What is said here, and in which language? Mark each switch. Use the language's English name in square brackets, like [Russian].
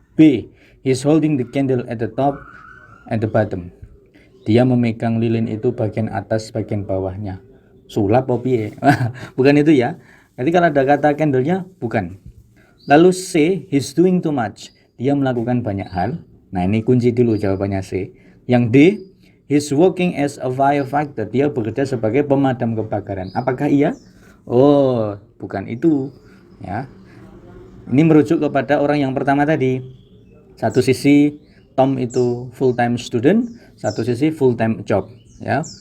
[English] B, he's holding the candle at the top and the bottom. [Indonesian] Dia memegang lilin itu bagian atas, bagian bawahnya. Sulap apa piye? Bukan itu ya. Jadi kalau ada kata candle-nya, bukan. [English] Lalu C, he's doing too much. [Indonesian] Dia melakukan banyak hal. Nah, ini kunci dulu jawabannya C. [English] Yang D, he's working as a firefighter. [Indonesian] Dia bekerja sebagai pemadam kebakaran. Apakah iya? Oh, bukan itu. Ya. Ini merujuk kepada orang yang pertama tadi. Satu sisi Tom itu full-time student, satu sisi full-time job. Ya.